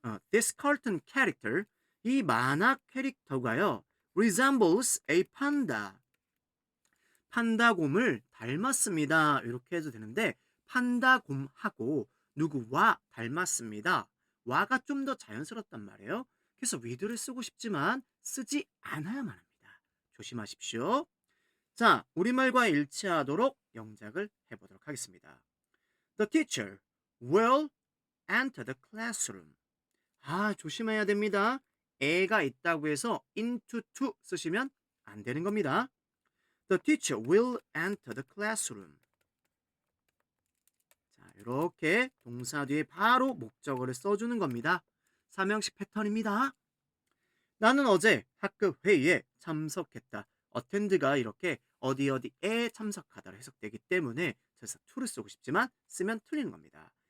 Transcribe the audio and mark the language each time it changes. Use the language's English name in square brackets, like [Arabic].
[English] This cartoon character, [Korean] 이 만화 캐릭터가요, [English] resembles a panda. [Korean] 판다곰을 닮았습니다. 이렇게 해도 되는데 판다곰하고 누구와 닮았습니다. 와가 좀 더 자연스럽단 말이에요. 그래서 with를 쓰고 싶지만 쓰지 않아야만 합니다. 조심하십시오. 자, 우리말과 일치하도록 영작을 해보도록 하겠습니다. [English] The teacher will enter the classroom. [Korean] 조심해야 됩니다. 애가 있다고 해서 into to 쓰시면 안 되는 겁니다. [English] The teacher will enter the classroom. [Korean] 자, 이렇게 동사 뒤에 바로 목적어를 써주는 겁니다. 삼형식 패턴입니다. 나는 어제 학급 회의에 참석했다. attend가 이렇게 어디에 참석하다로 해석되기 때문에 그래서 to를 쓰고 싶지만 쓰면 틀리는 겁니다.